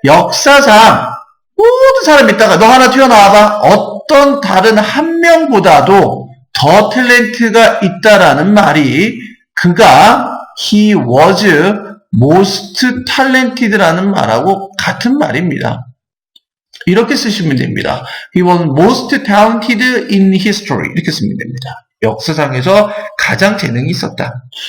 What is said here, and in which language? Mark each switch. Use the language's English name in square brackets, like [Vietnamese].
[Korean] 역사상 모든 사람이 있다가 너 하나 튀어나와봐. 어떤 다른 한 명보다도 더 탤런트가 있다라는 말이 그가 [English] he was most talented [Korean] 라는 말하고 같은 말입니다. 이렇게 쓰시면 됩니다. [English] He was most talented in history. [Korean] 이렇게 쓰면 됩니다. 역사상에서 가장 재능이 있었다.